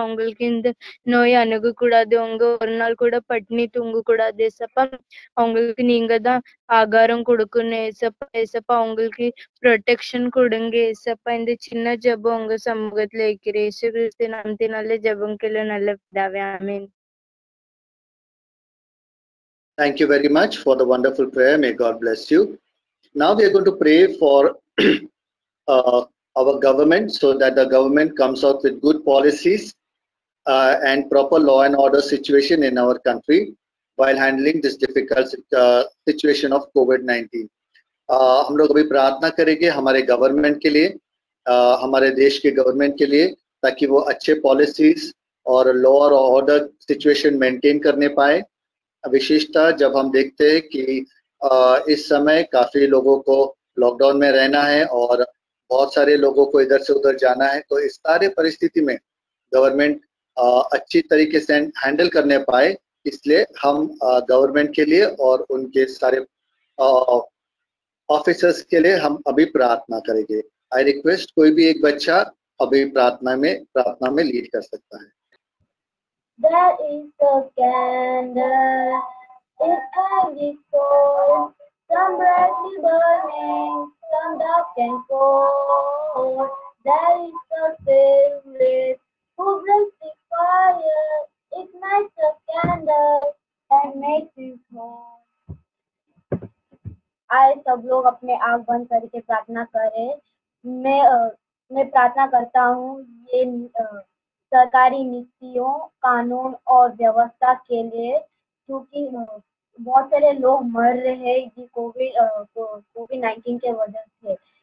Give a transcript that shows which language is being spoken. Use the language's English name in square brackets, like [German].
[Tamil] அவங்களுக்கு இந்த நோய் அணுகக்கூடாது, அவங்க ஒரு நாள் கூட பட்டினி தூங்க கூடாது ஏசப்பா. அவங்களுக்கு நீங்க தான் ஆகாரம் கொடுக்கணும் ஏசப்பா. ஏசப்பா, அவங்களுக்கு ப்ரொடெக்ஷன் கொடுங்க ஏசப்பா. இந்த சின்ன ஜெபம் உங்க சமூகத்துல வைக்கிறேன். இயேசு கிறிஸ்து நாமத்தினால ஜெபம் கேளு நல்ல பிதாவே, ஆமென். [English] Thank you very much for the wonderful prayer. May God bless you. Now we are going to pray for our government, so that the government comes out with good policies and proper law and order situation in our country while handling this difficult situation of COVID-19. [Hindi] हम लोग अभी प्रार्थना करेंगे हमारे government के लिए, हमारे देश के गवर्नमेंट के लिए, ताकि वो अच्छे पॉलिसीज और लॉ और ऑर्डर सिचुएशन मेंटेन करने पाए. विशेषता जब हम देखते हैं कि इस समय काफी लोगों को लॉकडाउन में रहना है और बहुत सारे लोगों को इधर से उधर जाना है, तो इस सारे परिस्थिति में गवर्नमेंट अच्छी तरीके से हैंडल करने पाए. इसलिए हम गवर्नमेंट के लिए और उनके सारे ऑफिसर्स के लिए हम अभी प्रार्थना करेंगे. [English] I request [Hindi] कोई भी एक बच्चा अभी प्रार्थना में लीड कर सकता है. [English] There is a candle in every soul, some brightly burning, some dark and cold. There is a spirit who brings the fire, ignites a candle and makes it whole. [Hindi] आए सब लोग अपने आंख बंद करके प्रार्थना करें। मैं प्रार्थना करता हूँ ये सरकारी नीतियों, कानून और व्यवस्था के लिए, क्योंकि बहुत सारे लोग मर रहे हैं ये कोविड-19 के वजह से।